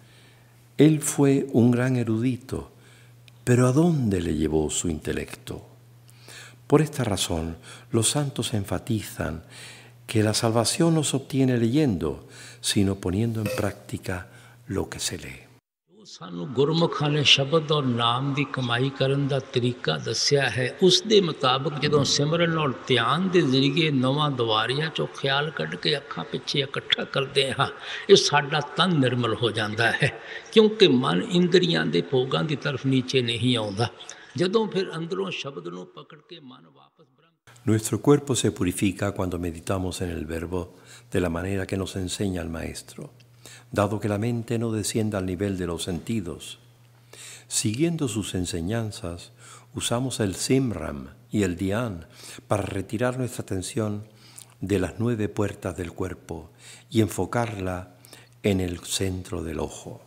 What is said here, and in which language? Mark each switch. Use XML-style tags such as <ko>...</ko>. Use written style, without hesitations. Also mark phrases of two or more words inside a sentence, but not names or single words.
<es>Él fue un gran erudito, pero ¿a dónde le llevó su intelecto? Por esta razón, los santos enfatizan que la salvación no se obtiene leyendo, sino poniendo en práctica lo que se lee.</es> <pa>ਸਾਨੂੰ ਗੁਰਮੁਖਾਂ ਨੇ ਸ਼ਬਦ ਔਰ ਨਾਮ ਦੀ ਕਮਾਈ ਕਰਨ ਦਾ ਤਰੀਕਾ ਦੱਸਿਆ ਹੈ, ਉਸ ਦੇ ਮੁਤਾਬਕ ਜਦੋਂ ਸਿਮਰਨ ਔਰ ਧਿਆਨ ਦੇ ਜ਼ਰੀਏ ਨਵਾਂ ਦੁਆਰਿਆਂ ਚੋਂ ਖਿਆਲ ਕੱਢ ਕੇ ਅੱਖਾਂ ਪਿੱਛੇ ਇਕੱਠਾ ਕਰਦੇ ਹਾਂ, ਇਹ ਸਾਡਾ ਤਨ ਨਿਰਮਲ ਹੋ ਜਾਂਦਾ ਹੈ, ਕਿਉਂਕਿ ਮਨ ਇੰਦਰੀਆਂ ਦੇ ਭੋਗਾਂ ਦੀ ਤਰਫ ਨੀਚੇ ਨਹੀਂ ਆਉਂਦਾ। ਜਦੋਂ ਫਿਰ ਅੰਦਰੋਂ ਸ਼ਬਦ ਨੂੰ ਪਕੜ ਕੇ ਮਨ ਵਾਪਸ</pa> <es>Nuestro cuerpo se purifica cuando meditamos en el verbo de la manera que nos enseña el Maestro, dado que la mente no descienda al nivel de los sentidos. Siguiendo sus enseñanzas, usamos el Simram y el Dhyan para retirar nuestra atención de las 9 puertas del cuerpo y enfocarla en el centro del ojo.</es>